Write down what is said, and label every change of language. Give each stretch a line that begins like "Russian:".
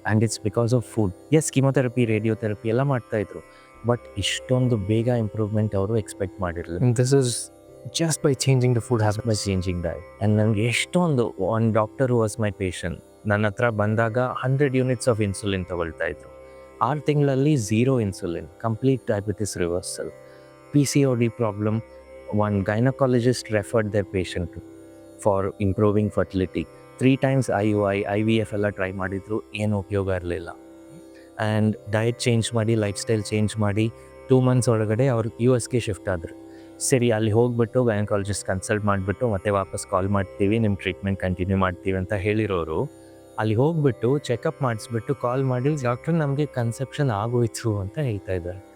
English: And it's because of food.
Kannada: S, chemotherapy, radiotherapy ಎಲ್ಲ ಮಾಡ್ತಾಯಿದ್ರು, but ಇಷ್ಟೊಂದು ಬೇಗ ಇಂಪ್ರೂವ್ಮೆಂಟ್ ಅವರು ಎಕ್ಸ್ಪೆಕ್ಟ್ ಮಾಡಿರಲಿಲ್ಲ.
English: This is just by changing the food habits, by changing diet.
Kannada: And ನನಗೆ ಎಷ್ಟೊಂದು,
English: one doctor who was my patient,
Kannada: ನನ್ನ ಹತ್ರ ಬಂದಾಗ 100 ಯೂನಿಟ್ಸ್ ಆಫ್ ಇನ್ಸುಲಿನ್ ತೊಗೊಳ್ತಾ ಇದ್ರು. 6 ತಿಂಗಳಲ್ಲಿ 0 insulin, complete diabetes reversal.
English: PCOD problem, one gynecologist referred their patient for improving fertility.
Kannada: 3 times IUI, IVF ಎಲ್ಲ try ಮಾಡಿದ್ರು, ಏನು ಉಪಯೋಗ ಇರಲಿಲ್ಲ. ಆ್ಯಂಡ್ ಡಯಟ್ ಚೇಂಜ್ ಮಾಡಿ, ಲೈಫ್ ಸ್ಟೈಲ್ ಚೇಂಜ್ ಮಾಡಿ 2 ಮಂತ್ಸ್ ಒಳಗಡೆ ಅವ್ರು US ಗೆ ಶಿಫ್ಟ್ ಆದರು. ಸರಿ, ಅಲ್ಲಿ ಹೋಗ್ಬಿಟ್ಟು ಗೈನಕಾಲಜಿಸ್ಟ್ ಕನ್ಸಲ್ಟ್ ಮಾಡಿಬಿಟ್ಟು ಮತ್ತೆ ವಾಪಸ್ ಕಾಲ್ ಮಾಡ್ತೀವಿ, ನಿಮ್ಮ ಟ್ರೀಟ್ಮೆಂಟ್ ಕಂಟಿನ್ಯೂ ಮಾಡ್ತೀವಿ ಅಂತ ಹೇಳಿರೋರು, ಅಲ್ಲಿ ಹೋಗ್ಬಿಟ್ಟು ಚೆಕಪ್ ಮಾಡಿಸ್ಬಿಟ್ಟು ಕಾಲ್ ಮಾಡಿ, ಡಾಕ್ಟರ್ ನಮಗೆ ಕನ್ಸೆಪ್ಷನ್ ಆಗೋಯ್ತು ಅಂತ ಹೇಳ್ತಾ ಇದ್ದಾರೆ.